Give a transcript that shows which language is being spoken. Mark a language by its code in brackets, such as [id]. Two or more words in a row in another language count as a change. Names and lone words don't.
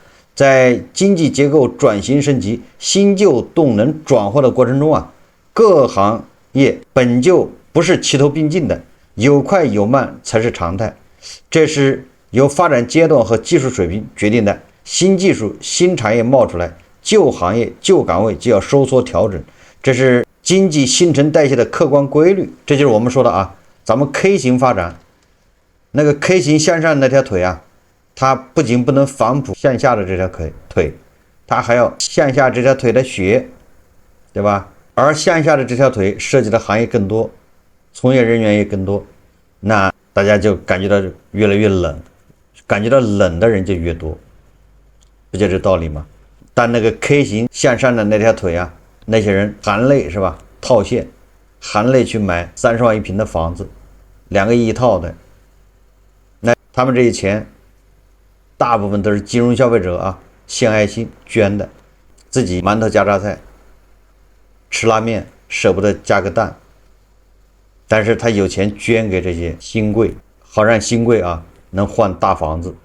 [zh] 在經濟結構轉型升級、新舊動能轉換的過程中啊，各行業本就不是齊頭並進的，有快有慢才是常態。這是由發展階段和技術水平決定的。新技術、新產業冒出來，舊行業、舊崗位就要收縮調整，這是經濟新陳代謝的客觀規律。這就是我們說的啊，咱們 K 型發展，那個 K 型向上那條腿啊，它不僅不能反哺向下的這條腿，它還要向下這條腿的血，對吧？而向下的這條腿涉及的行業更多，從業人員也更多，那大家就感覺到越來越冷，感覺到冷的人就越多，不就这道理嗎？但那個 K 型向上的那條腿啊，那些人含淚是吧？套現，含淚去買30萬一平的房子，2個億一套的，那他們這些錢大部分都是金融消費者啊，獻愛心捐的，自己饅頭加榨菜，吃拉麵捨不得加個蛋，但是他有錢捐給這些新貴，好讓新貴啊能換大房子。